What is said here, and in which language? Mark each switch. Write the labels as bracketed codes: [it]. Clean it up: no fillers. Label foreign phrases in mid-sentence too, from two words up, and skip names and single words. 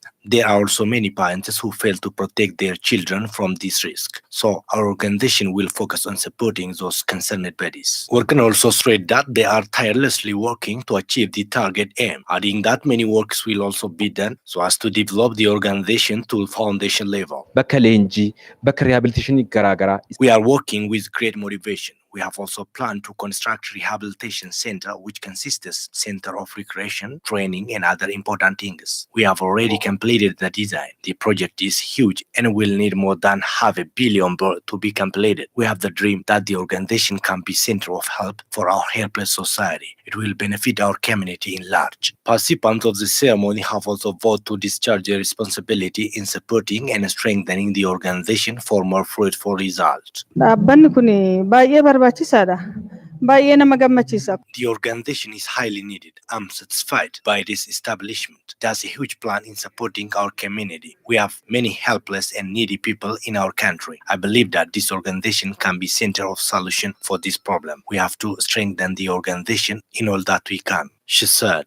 [en] There are also many parents who fail to protect their children from this risk. So our organization will focus on supporting those concerned bodies. We can also stress that they are tirelessly working to achieve the target aim, adding that many works will also be done so as to develop the organization to foundation level. [om] bakka leenjii, bakka rehabilitationii garaagaraa [en] We are working with great motivation. We have also planned to construct rehabilitation center which consists center of recreation, training and other important things. We have already completed the design. The project is huge and will need more than $500 million to be completed. We have the dream that the organization can be center of help for our helpless society. It will benefit our community in large. Participants of the ceremony have also voted to discharge their responsibility in supporting and strengthening the organization for more fruitful results. [om] Dhaabbanni kun baay'ee barbaachisaadha. Baay'ee nama gammachiisa. [en] The organization is highly needed. I'm satisfied by this establishment. There's a huge plan in supporting our community. We have many helpless and needy people in our country. I believe that this organization can be center of solution for this problem. We have to strengthen the organization in all that we can, she said.